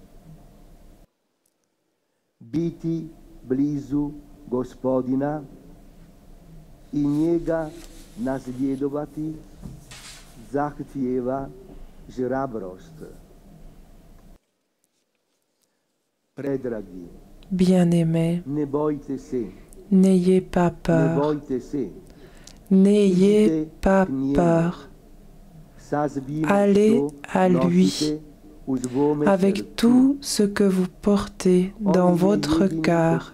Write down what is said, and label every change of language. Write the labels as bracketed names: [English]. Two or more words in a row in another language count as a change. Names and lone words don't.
[Croatian] Biti blizu Gospodina I njega nasljedovati zahtijeva hrabrost. Predragi, [French] bien-aimés, n'ayez pas peur. N'ayez pas peur. Allez à lui avec tout ce que vous portez dans votre cœur.